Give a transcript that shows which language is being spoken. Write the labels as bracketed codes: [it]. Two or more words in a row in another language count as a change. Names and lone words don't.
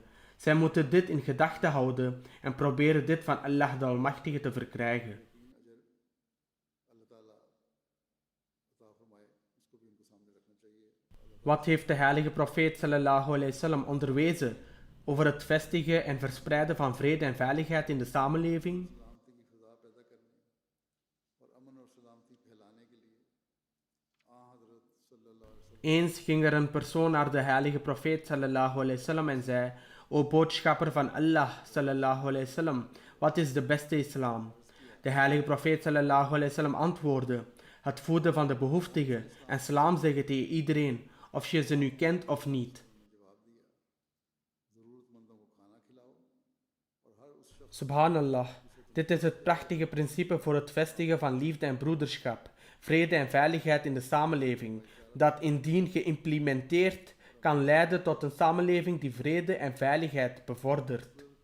[nl] Zij moeten dit in gedachten houden en proberen dit van Allah de Almachtige te verkrijgen. Wat heeft de heilige profeet [ar] صلى الله عليه وسلم [nl] onderwezen over het vestigen en verspreiden van vrede en veiligheid in de samenleving? Eens ging er een persoon naar de heilige profeet [ar] صلى الله عليه وسلم [nl] en zei: O boodschapper van Allah [ar] صلى الله عليه وسلم, [nl] wat is de beste islam? De heilige profeet [ar] صلى الله عليه وسلم [nl] antwoordde: het voeden van de behoeftigen en salam zeggen tegen iedereen, of je ze nu kent of niet. Subhanallah, dit is het prachtige principe voor het vestigen van liefde en broederschap, vrede en veiligheid in de samenleving, dat indien geïmplementeerd kan leiden tot een samenleving die vrede en veiligheid bevordert.